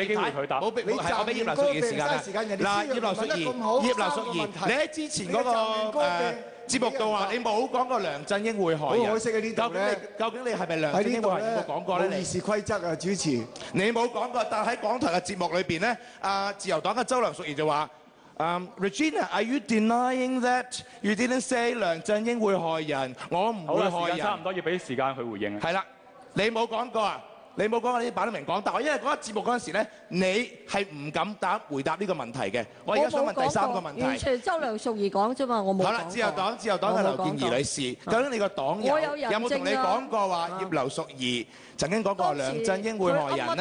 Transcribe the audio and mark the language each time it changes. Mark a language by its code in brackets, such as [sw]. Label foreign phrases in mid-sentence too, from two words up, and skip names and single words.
[yue] 你俾機會佢答，我俾葉劉淑儀嘅時間啦。嗱，葉劉淑儀，你喺之前嗰個節目度話你冇講過梁振英會害人。好可惜喺呢度咧。究竟你係咪梁振英會害人？有冇講過咧？議事規則啊，主持。你冇講過，但喺港台嘅節目裏邊咧，自由黨嘅周梁淑儀就話 ： [en] Regina，are you denying that you didn't say [yue] 梁振英會害人？我唔會害人。好啦，時間差唔多，要俾時間佢回應。係啦，你冇講過啊？你冇講，你擺得明講，但係因為嗰個節目嗰陣時咧，你係唔敢回答呢個問題嘅。我而家想問第3個問題。完全周梁淑儀講啫嘛，我冇講過。好啦，自由黨嘅劉健儀女士，究竟你個黨友有冇同你講過話葉劉淑儀曾經講過梁振英會害人咧？